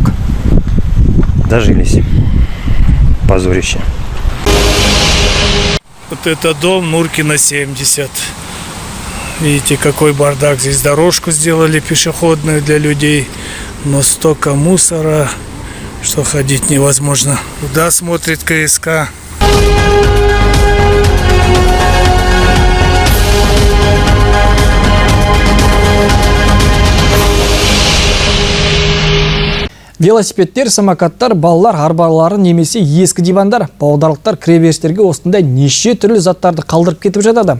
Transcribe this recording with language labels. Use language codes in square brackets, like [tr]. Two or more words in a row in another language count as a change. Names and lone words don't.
[ru] Дожились. Позорище. Вот это дом Нуркина 70. Видите, какой бардак. Здесь дорожку сделали пешеходную для людей. Но столько мусора, что ходить невозможно. Куда смотрит КСК? [kk] Велосипедтер, самокаттар, балалар арбалары немесе ескі дивандар, павлодарлықтар кіреберістерге осындай неше түрлі заттарды қалдырып кетіп жатады.